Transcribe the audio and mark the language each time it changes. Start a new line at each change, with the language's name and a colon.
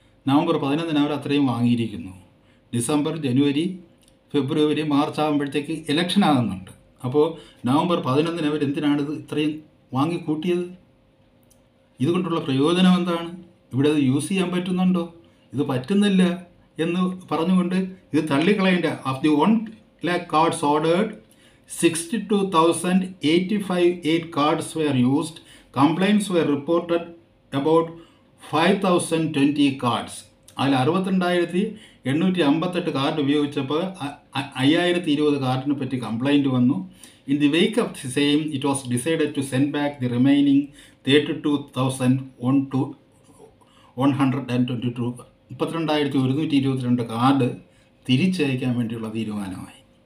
Malayalam: November 11 അവർ അത്രയും വാങ്ങിയിരിക്കുന്നു. December, ജനുവരി, ഫെബ്രുവരി, March ആകുമ്പോഴത്തേക്ക് election ആകുന്നുണ്ട്. അപ്പോൾ നവംബർ 11 അവർ എന്തിനാണ് ഇത് ഇത്രയും വാങ്ങിക്കൂട്ടിയത്? ഇതുകൊണ്ടുള്ള പ്രയോജനം എന്താണ്? ഇവിടെ അത് യൂസ് ചെയ്യാൻ പറ്റുന്നുണ്ടോ? ഇത് പറ്റുന്നില്ല എന്ന് പറഞ്ഞുകൊണ്ട് ഇത് തള്ളിക്കളയേണ്ട.
English: Of the 1,00,000 cards ordered, 62,085 cards were used. Complaints were reported about 5,020 cards.
Malayalam: അതിൽ 62,858 കാർഡ് ഉപയോഗിച്ചപ്പോൾ 5,020 കാർഡിനെ പറ്റി കംപ്ലൈൻറ്റ് വന്നു.
English: in the wake of the same it was decided to send back the remaining 32,122
Malayalam: card തിരിച്ചയക്കാൻ വേണ്ടിയുള്ള തീരുമാനമായി.